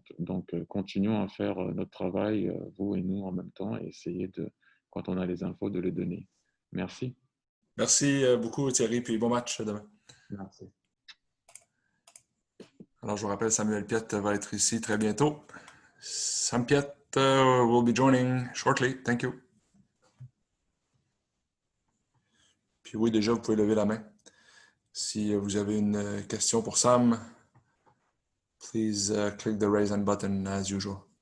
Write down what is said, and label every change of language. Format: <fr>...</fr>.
<fr>Donc continuons à faire notre travail, vous et nous en même temps, et essayer de, quand on a les infos, de les donner. Merci. Merci beaucoup Thierry, puis bon match demain. Merci. Alors, je vous rappelle, Samuel Piette va être ici très bientôt.</fr> <en>Sam Piette will be joining shortly. Thank you.</en> <fr>Puis oui, déjà, vous pouvez lever la main. Si vous avez une question pour Sam,</fr> <en>please click the raise hand button as usual.</en>